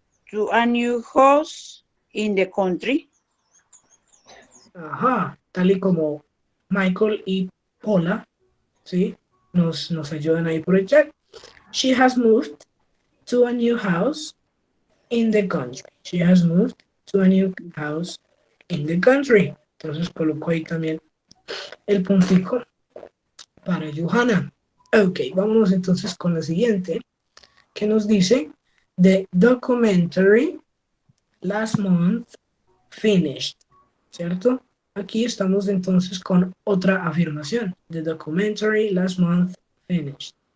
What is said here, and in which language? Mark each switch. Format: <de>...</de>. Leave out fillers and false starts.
<en>to a new house in the country. ajá.</en> <es>Tal y como Michael y Paula, ¿sí? Nos ayudan ahí por el chat.</es> <en>She has moved to a new house in the country. She has moved to a new house in the country.</en> <es>Entonces coloco ahí también el puntico para Johanna. Ok, vámonos entonces con la siguiente, que nos dice,</es> <en>the documentary last month finished,</en> <es>¿cierto? Aquí estamos entonces con otra afirmación.</es> <en>The documentary last month finished.</en>